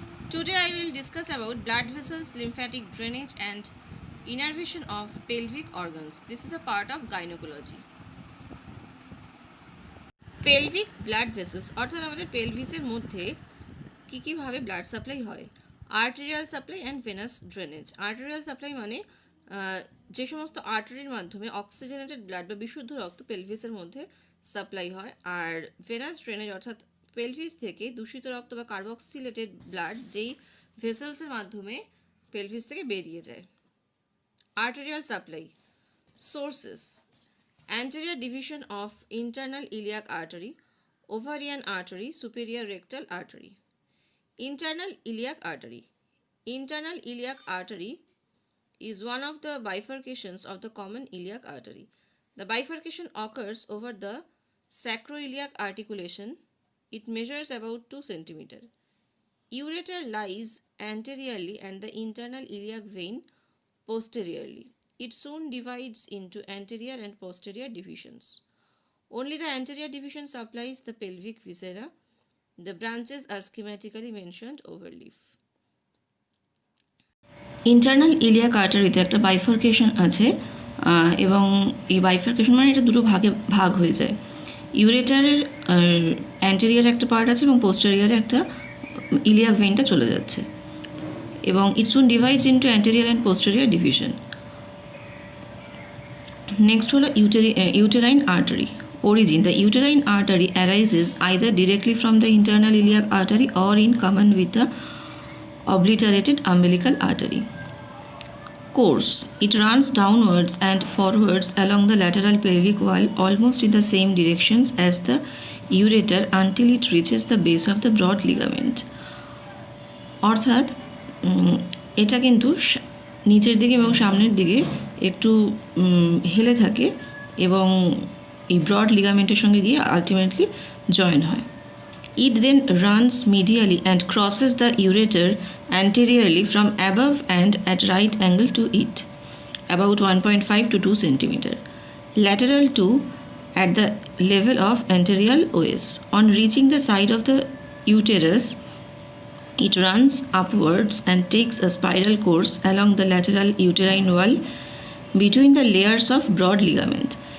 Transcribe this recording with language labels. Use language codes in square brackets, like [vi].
[en] Today I will discuss about blood vessels, lymphatic drainage and innervation of pelvic organs. This is a part of gynecology. Pelvic blood vessels [bn] অর্থাৎ আমাদের পেলভিসের মধ্যে কি ভাবে blood supply হয়। [en] Arterial supply and venous drainage. [bn] Arterial supply মানে যে সমস্ত আর্টারির মাধ্যমে অক্সিজেনেটেড ব্লাড বা বিশুদ্ধ রক্ত পেলভিসের মধ্যে সাপ্লাই হয়, আর ভেনাস ড্রেনেজ অর্থাৎ পেলভিস থেকে দূষিত রক্ত বা কার্বক্সিলেটেড ব্লাড যেই ভেসেলসের মাধ্যমে পেলভিস থেকে বেরিয়ে যায়। [en] Arterial supply sources: anterior division of internal iliac artery, ovarian artery, superior rectal artery. Internal iliac artery. Internal iliac artery is one of the bifurcations of the common iliac artery. The bifurcation occurs over the sacroiliac articulation. It measures about 2 cm. Ureter lies anteriorly and the internal iliac vein posteriorly. It soon divides into anterior and posterior divisions. Only the anterior division supplies the pelvic viscera. The branches are schematically mentioned over leaf. [bn] Internal iliac আর্টারিতে একটা bifurcation আছে, এবং এই bifurcation মানে এটা দুটো ভাগ হয়ে যায়। ইউরেটারের অ্যান্টেরিয়ার একটা পার্ট আছে এবং পোস্টেরিয়ারে একটা ইলিয়াক ভেইনটা চলে যাচ্ছে, এবং [en] It soon divides into anterior and posterior division. [bn] Next হলো uterine artery. [en] Origin: the uterine artery arises either directly from the internal iliac artery or in common with the obliterated umbilical artery. Course: it runs downwards and forwards along the lateral pelvic wall almost in the same directions as the ureter until it reaches the base of the broad ligament. [bn] অর্থাৎ এটা কিন্তু নিচের দিকে এবং সামনের দিকে একটু হেলে থাকে এবং এই ব্রড লিগামেন্টের সঙ্গে গিয়ে আলটিমেটলি জয়েন হয়। [en] It then runs medially and crosses the ureter anteriorly from above and at right angle to it, about 1.5 to 2 cm, lateral to at the level of anterior OS. On reaching the side of the uterus, it runs upwards and takes a spiral course along the lateral uterine wall between the layers of broad ligament.